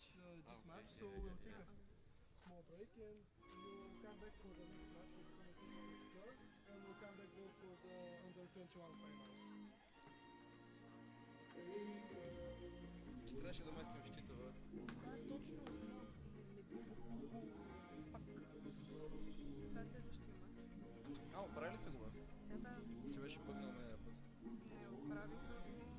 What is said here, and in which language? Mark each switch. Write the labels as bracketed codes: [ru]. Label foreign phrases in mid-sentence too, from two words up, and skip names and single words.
[en] So we'll take a small break and we'll come back for the next match. And we'll come back for the under 21 finals. [bg] Трябваше да местим щитове. Точно. Пак. Това е следващия матч. Оправили са го, бе? Да. Че беше бъгнал миналия път. Не, оправиха го.